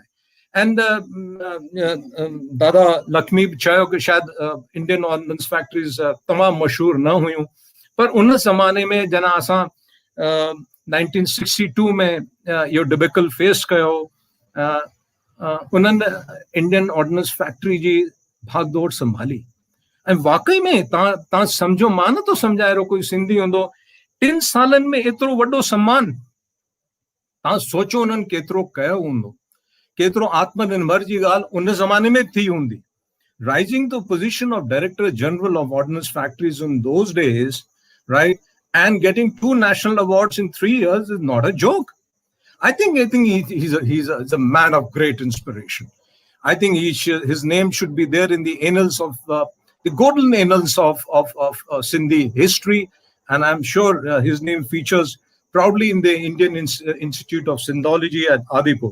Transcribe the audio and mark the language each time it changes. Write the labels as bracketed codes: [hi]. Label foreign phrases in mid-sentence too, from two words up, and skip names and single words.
[sd] एंड दादा लक्ष्मी बि चयो कि शायदि इंडियन ऑर्डिनेंस फैक्ट्रीज़ तमामु मशहूरु न हुयूं, पर उन ज़माने में जना असां 1962 में इहो [en] debacle face [sd] कयो, उन्हनि इंडियन ऑर्डिनेंस फैक्ट्री जी भागदौड़ संभाली. ऐं वाकई में तव्हां सम्झो, मां नथो सम्झाए रहियो, कोई सिंधी हूंदो 3 सालनि में एतिरो वॾो सम्मान. तव्हां सोचो उन्हनि केतिरो कयो हूंदो, केतिरो आत्मनिर्भर जी ॻाल्हि उन ज़माने में थी हूंदी. [en] Rising to the position of Director General of Ordnance Factories in those days, right, and getting 2 national awards in 3 years is not a joke. I think he's a man of great inspiration. I think his name should be there in the annals of the golden annals of Sindhi history, and I'm sure his name features proudly in the Indian Institute of Sindhology at Adipur.